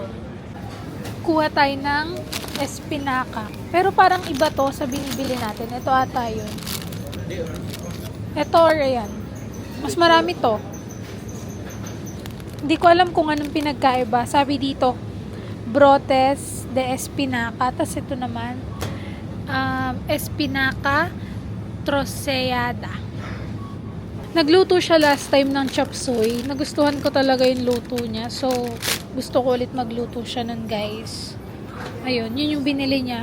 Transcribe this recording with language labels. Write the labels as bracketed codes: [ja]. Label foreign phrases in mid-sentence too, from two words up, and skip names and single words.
[tl] Kuha tayo ng espinaca. Pero parang iba to sa binibili natin. Ito ata yun. Ito or ayan. Mas marami to. Hindi ko alam kung anong pinagkaiba. Sabi dito, [es] brotes de espinaca. [tl] Tapos ito naman, [es] espinaca troceada. [tl] Nagluto siya [en] last time [tl] ng chop suey. Nagustuhan ko talaga yung luto niya. So, gusto ko ulit magluto siya nun, guys. Ayun, yun yung binili niya.